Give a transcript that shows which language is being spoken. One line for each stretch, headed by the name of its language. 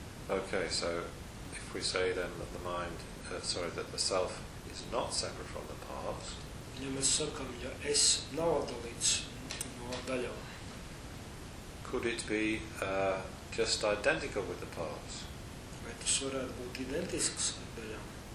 English: Okay, so if we say then that the mind, that the self is not separate from the parts.
Latvian: Ja mēs sakam, ja es nav atdalīts no daļām.
English: Could it be just identical with the parts?
Latvian: Vai tas varētu būt identisks ar daļām?